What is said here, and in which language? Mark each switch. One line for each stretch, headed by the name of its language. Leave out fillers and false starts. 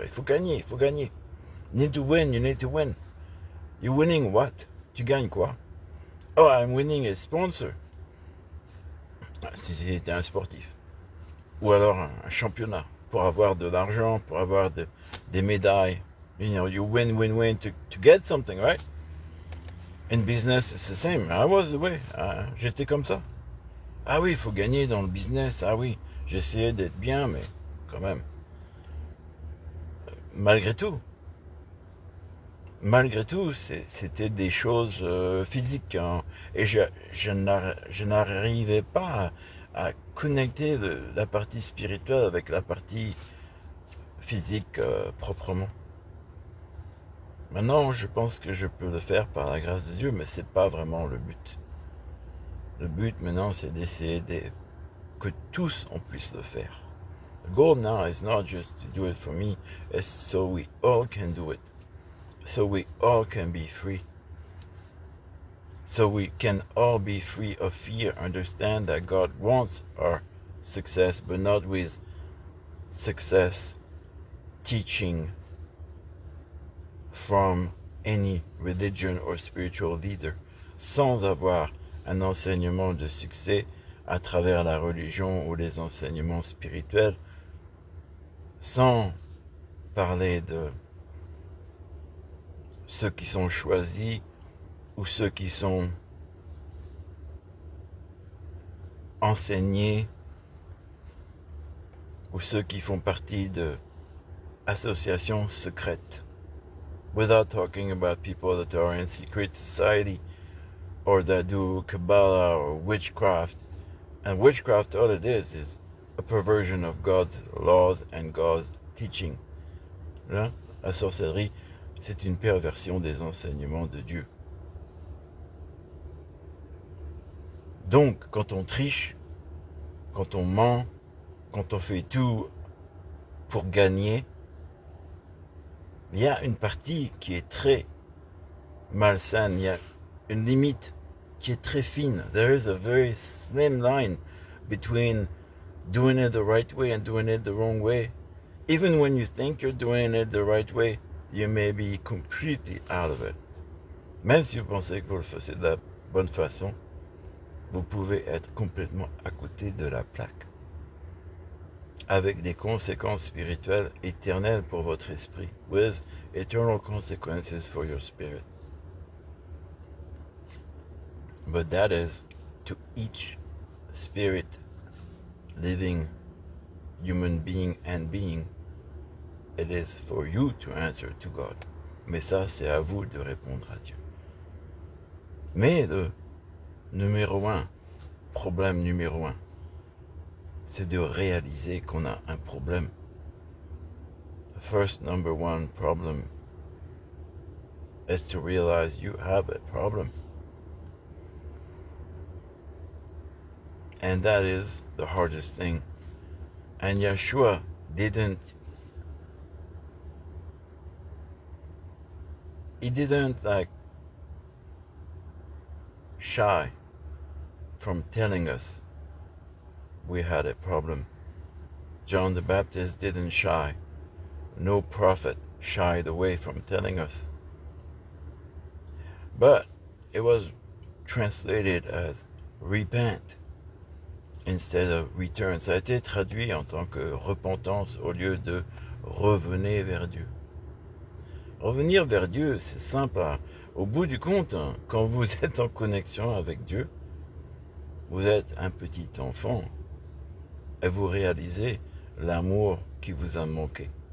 French: Il faut gagner.
English: You need to win. You're winning what?
French: Tu gagnes quoi?
English: Oh, I'm winning a sponsor.
French: Si c'était un sportif. Ou alors un championnat. Pour avoir de l'argent, pour avoir des médailles.
English: You win to get something, right? In business, it's the same. I was the way.
French: J'étais comme ça. Ah oui, il faut gagner dans le business. Ah oui, j'essayais d'être bien, mais quand même. Malgré tout. malgré tout, c'était des choses physiques, hein, et je n'arrivais pas à connecter la partie spirituelle avec la partie physique proprement. Maintenant, je pense que je peux le faire par la grâce de Dieu, mais c'est pas vraiment le but. Le but maintenant, c'est d'essayer que tous on puisse le faire.
English: The goal now is not just to do it for me, it's so we all can do it. So we all can be free. So we can all be free of fear, understand that God wants our success, but not with success teaching from any religion or spiritual leader,
French: sans avoir un enseignement de succès à travers la religion ou les enseignements spirituels, sans parler de ceux qui sont choisis ou ceux qui sont enseignés ou ceux qui font partie de associations secrètes.
English: Without talking about people that are in secret society or that do Kabbalah or witchcraft. And witchcraft, all it is a perversion of God's laws and God's teaching.
French: Là, la sorcellerie, c'est une perversion des enseignements de Dieu. Donc, quand on triche, quand on ment, quand on fait tout pour gagner, il y a une partie qui est très malsaine, il y a une limite qui est très fine.
English: There is a very slim line between doing it the right way and doing it the wrong way. Even when you think you're doing it the right way, you may be completely out of it.
French: Même si vous pensez que vous le faites de la bonne façon, vous pouvez être complètement à côté de la plaque, avec des conséquences spirituelles éternelles pour votre esprit,
English: with eternal consequences for your spirit. But that is to each spirit, living human being and being, it is for you to answer to God.
French: Mais ça, c'est à vous de répondre à Dieu. Mais le problème numéro un, c'est de réaliser qu'on a un problème.
English: The first number one problem is to realize you have a problem. And that is the hardest thing. And Yeshua didn't shy from telling us we had a problem. John the Baptist didn't shy. No prophet shied away from telling us. But it was translated as repent instead of return.
French: Ça a été traduit en tant que repentance au lieu de revenez vers Dieu. Revenir vers Dieu, c'est simple. Au bout du compte, quand vous êtes en connexion avec Dieu, vous êtes un petit enfant et vous réalisez l'amour qui vous a manqué.